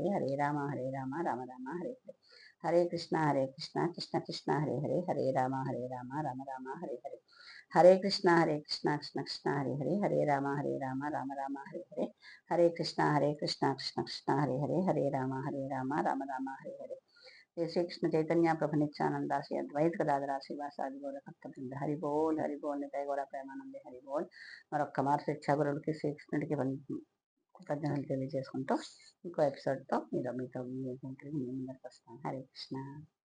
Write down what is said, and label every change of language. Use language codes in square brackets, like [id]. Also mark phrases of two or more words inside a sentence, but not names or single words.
[sa] హరే రామ రామ రామ హరే హరే. హరే కృష్ణ కృష్ణ హరే హరే. హరే రామ రామ రామ హరే హరే. హరే కృష్ణ కృష్ణ హరే హరే. హరే రామ రామ రామ హరే హరే. హరే కృష్ణ కృష్ణ హరే హరే. హరే రామ రామ రామ హరే హరే. జై శ్రీకృష్ణ చైతన్య ప్రభు నిత్యానంద శ్రీ అద్వైత గదాధర శ్రీవాసాది గౌర భక్తవృంద. [bn] হরি বোল হরি বোল। নিতাই গৌর প্রেমানন্দে হরি বোল. [te] మరొక్క మారు శిక్షాగురుడికి శ్రీకృష్ణుడికి కృతజ్ఞతలు తెలియజేసుకుంటూ ఇంకో ఎపిసోడ్తో మీతో ముందుకు వస్తాను. [sa] హరే కృష్ణ.